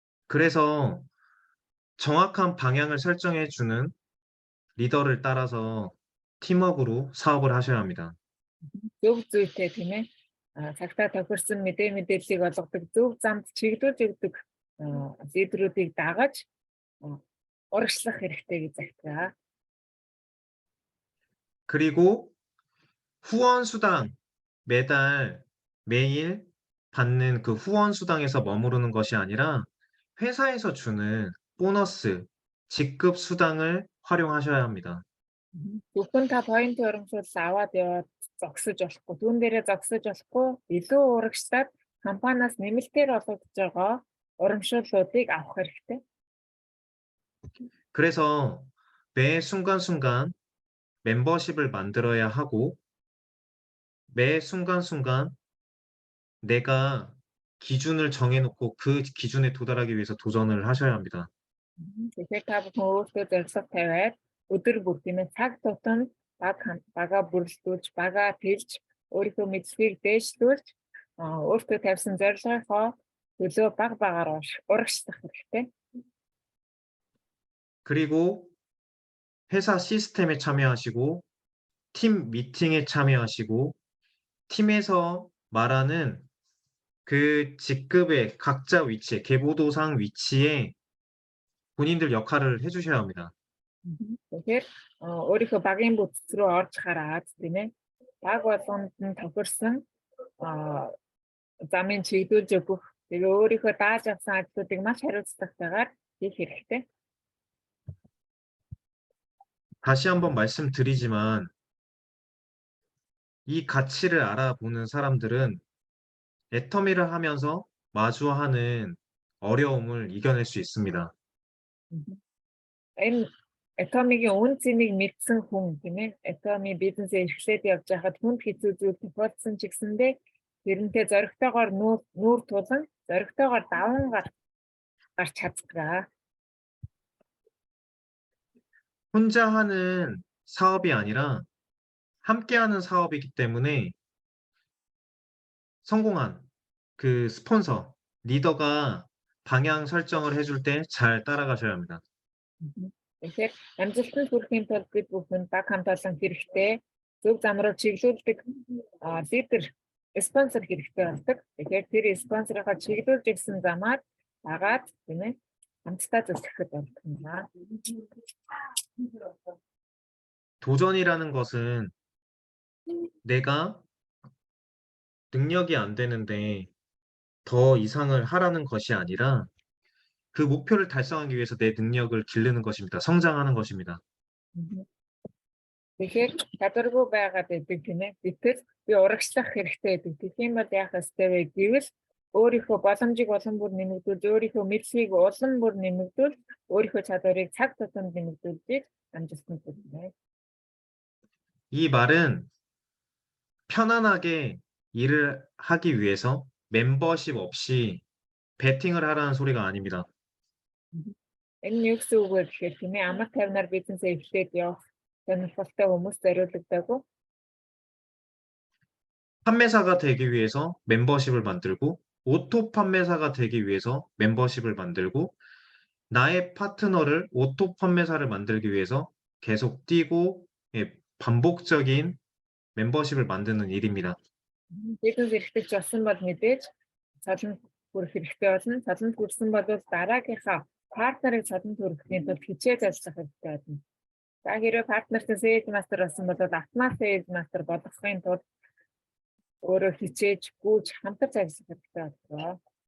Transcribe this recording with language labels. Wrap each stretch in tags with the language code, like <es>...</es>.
<ko>그래서 정확한 방향을 설정해 주는 리더를 따라서 팀워크로 사업을 하셔야 합니다.</ko> <mn>Зөв зүйтэй тийм ээ. Цагтаа тохирсон мэдээллийг олгодог зөв замд чиглүүлж өгдөг лидерүүдийг дагаж урагшлах хэрэгтэй гэж захиа.</mn> <ko>그리고 후원 수당 매달 매일 받는 그 후원 수당에서 머무르는 것이 아니라 회사에서 주는 보너스, 직급 수당을 활용하셔야 합니다.</ko> <mn>Зөвхөн та point урамшуул аваад яваад зогсож болохгүй. Түүн дээрээ зогсож болохгүй. Илүү урагшлаад компаниас нэмэлтээр олгогдож байгаа урамшууллуудыг авах хэрэгтэй.</mn> <ko>그래서 매 순간순간 멤버십을 만들어야 하고 매 순간순간 내가 기준을 정해놓고 그 기준에 도달하기 위해서 도전을 하셔야 합니다.</ko> <mn>Тэгэхээр та бүхэн өөртөө зорилго тавиад өдөр бүр тийм ээ цаг тутам бага бүрэлдүүлж, бага тэлж, өөрийнхөө мэдлэгийг дээшлүүлж, өөртөө тавьсан зорилгынхоо төлөө багаар урагшлах хэрэгтэй.</mn> <ko>그리고 회사 시스템에 참여하시고 팀 미팅에 참여하시고 팀에서 말하는 그 직급의 각자 위치에 계보도상 위치에 본인들 역할을 해주셔야 합니다.</ko> <mn>Тэгэхээр өөрийнхөө багийн бүтц рүү орж хараад тийм ээ баг болгонд нь тохирсон замын чиглүүлж өгөх тэгээ өөрийнхөө дааж авсан ажлуудыг маш хариуцлагатайгаар хийх хэрэгтэй.</mn> <ko>다시 한번 말씀드리지만 이 가치를 알아보는 사람들은 애터미를 하면서 마주하는 어려움을 이겨낼 수 있습니다.</ko> <mn>Энэ Atomy-гийн үн цэнийг мэдсэн хүн тийм ээ Atomy бизнесээ эхлээд явж байхад хүнд хэцүү зүйл тохиолдсон ч гэсэндээ тэрнтэй зоригтойгоор нүүр тулан зоригтойгоор даван гарч чаддаг.</mn> <ko>혼자 하는 사업이 아니라 함께하는 사업이기 때문에 성공한 그 스폰서, 리더가 방향 설정을 해줄 때 잘 따라가셔야 합니다.</ko> <mn>Тэгэхээр амжилтанд хүрэхийн тулд бид бүхэн баг хамтаалан хэрэгтэй, зөв зам руу чиглүүлдэг лидер, спонсор хэрэгтэй болдог. Тэгэхээр тэр спонсороо чиглүүлж ирсэн замаар дагаад тийм ээ хамтдаа зөвлөхөд болдог юм байна.</mn> <ko>도전이라는 것은 내가 능력이 안 되는데 더 이상을 하라는 것이 아니라 그 목표를 달성하기 위해서 내 능력을 기르는 것입니다. 성장하는 것입니다.</ko> <mn>Тэгэхээр чадваргүй байгаад байдаг тийм ээ. Гэтэл би урагшлах хэрэгтэй гэдэг. Тийм бол яах ёстой вэ гэвэл өөрийнхөө боломжийг улам бүр нэмэгдүүл, өөрийнхөө мэдлэгийг улам бүр нэмэгдүүл, өөрийнхөө чадварыг цаг тутамд нэмэгдүүлж амжилтанд хүрнэ.</mn> <ko>이 말은 편안하게 일을 하기 위해서 멤버십 없이 베팅을 하라는 소리가 아닙니다.</ko> <mn>Энэ нь юу гэсэн үг вэ гэхээр тийм ээ, амар тайвнаар бизнесээ эхлээд явах сонирхолтой хүмүүс зориулагдаагүй.</mn> <ko>판매사가 되기 위해서 멤버십을 만들고 오토 판매사가 되기 위해서 멤버십을 만들고 나의 파트너를 오토 판매사를 만들기 위해서 계속 뛰고 예, 반복적인 멤버십을 만드는 일입니다.</ko> <mn>Бизнес эрхлэгч болсон бол мэдээж цалин хүрэх хэрэгтэй болно. Цалин хүрсэн бол дараагийнхаа партнерыг цалин хүргэхийн тулд хичээж ажиллах хэрэгтэй болно. За хэрвээ партнертай sales master болсон бол автомат sales master болгохын тулд өөрөө хичээж гүйж хамтарч ажиллах хэрэгтэй байна.</mn>